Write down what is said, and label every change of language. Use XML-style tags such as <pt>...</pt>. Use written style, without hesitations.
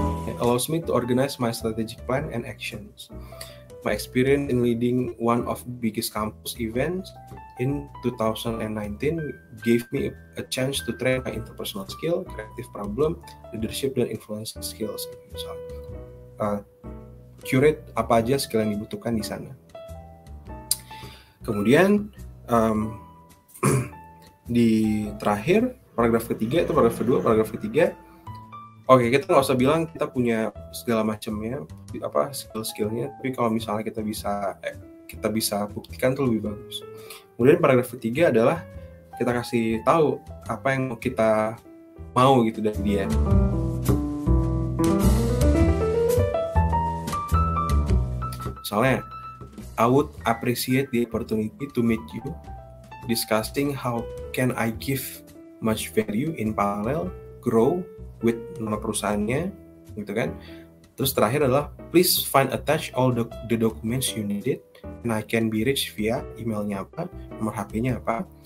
<en>It allows me to organize my strategic plan and actions. My experience in leading one of the biggest campus events in 2019 gave me a chance to train my interpersonal skill, creative problem, leadership,</en> <id>dan</id> <en>influence skills.</en> <id>Misalnya, curate apa aja skill yang dibutuhkan di sana. Kemudian di terakhir paragraf ketiga itu paragraf kedua, paragraf ketiga. Oke, kita nggak usah bilang kita punya segala macamnya, apa skill-skillnya, tapi kalau misalnya kita bisa buktikan itu lebih bagus. Kemudian paragraf ketiga adalah kita kasih tahu apa yang kita mau gitu dari dia. Misalnya,</id> <en>I would appreciate the opportunity to meet you, discussing how can I give much value in parallel, grow with</en> <id>nama perusahaannya, gitu kan. Terus terakhir adalah</id> <en>please find attach all the documents you needed and I can be reached via</en> <id>emailnya apa, nomor HP-nya apa.</id>